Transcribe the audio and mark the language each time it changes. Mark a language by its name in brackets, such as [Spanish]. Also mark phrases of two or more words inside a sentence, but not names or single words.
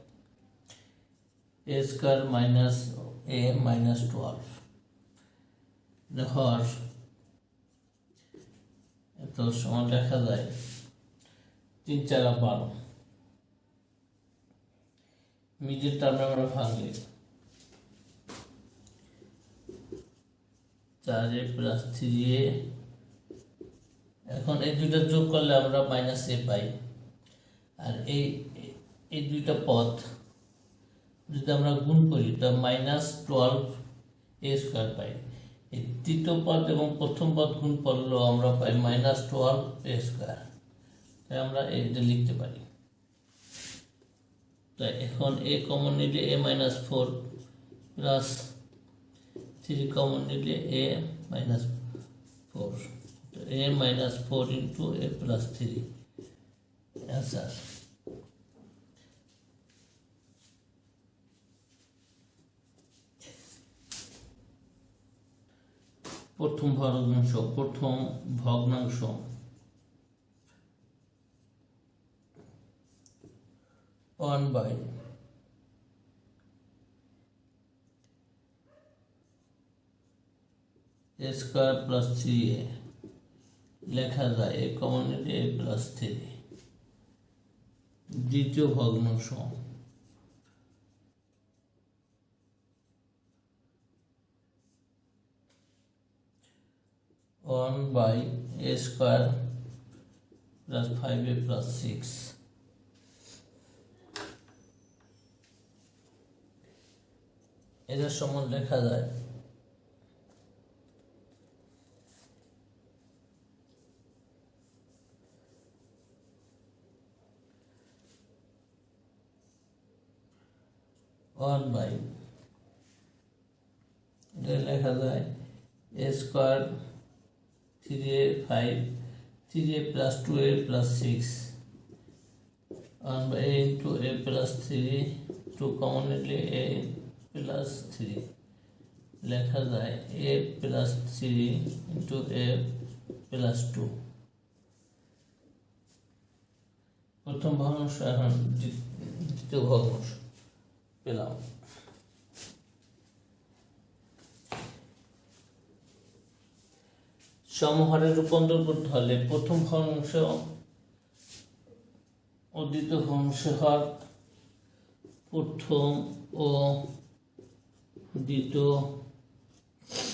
[English] minus a minus 12 [Bangla] হর এত সমান লেখা যায় 3 4 12 মিডিল টার্মে আমরা ভাঙলে [English] 4a plus 3a [Bangla] এখন এই দুইটা যোগ করলে আমরা মাইনাস a পাই আর এই দুইটা পদ যদি আমরা গুণ করি তাহলে মাইনাস 12a² পাই এই তৃতীয় পদ এবং প্রথম পদ গুণ করলেও আমরা পাই মাইনাস 12a², তাই আমরা এটা লিখতে পারি। তাই এখন a কমন নিলে [English] a minus 4 [Bangla] প্লাস 3 কমন নিলে [English] a minus 4, [Bangla] তো [English] a minus 4 into a plus 3 [Bangla] অ্যান্সার। প্রথম ভগ্নাংশ 1/ [English] a² plus 3a [Bangla] লেখা যায় a কমন নিলে [English] a plus 3। [Bangla] দ্বিতীয় ভগ্নাংশ 1/ [English] a² plus 5a plus 6 [Bangla] এদের সমান লেখা যায় 1/, এটা লেখা যায় [English] a square 3a 5 3a plus 2a plus 6 1/a into a plus 3 2 common [Bangla] নিলে [English] a plus 3 [Bangla] লেখা যায় [English] a plus 3 into a plus 2। [Bangla] প্রথম ভগ্নাংশ এখন দ্বিতীয় ভগ্নাংশ পেলাম। সমহারে রূপান্তর করতে হলে প্রথম ভগ্নাংশ ও দ্বিতীয় ভগ্নাংশের হর প্রথম ও দ্বিতীয়